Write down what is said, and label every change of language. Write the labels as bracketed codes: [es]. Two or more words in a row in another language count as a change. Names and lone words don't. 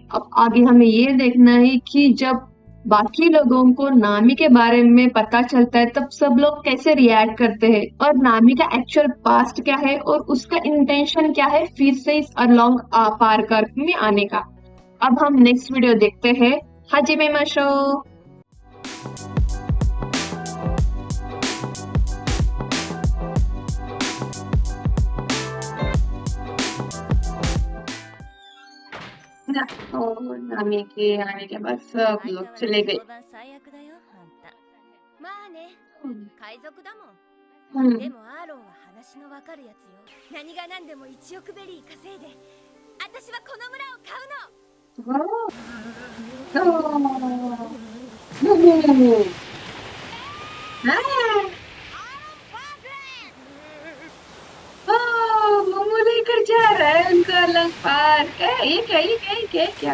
[hi] अब आगे हमें ये देखना है कि जब बाकी लोगों को नामी के बारे में पता चलता है, तब सब लोग कैसे रिएक्ट करते हैं, और नामी का [en] actual past [hi] क्या है और उसका इंटेंशन क्या है फिर से इस अरलोंग पार्क में आने का। अब हम [en] next video [hi] देखते हैं। [ja] はじめましょう. [hi] ナミ के आने के बाद सब लोग चले गए। [ja] うん海賊だもん。うんでもアーロンは話のわかるやつよ。何が何でも1億ベリー稼いで、私はこの村を買うの。 [hi] मोमो लेकर जा रहा है उनका अलग पार्क है। ये क्या?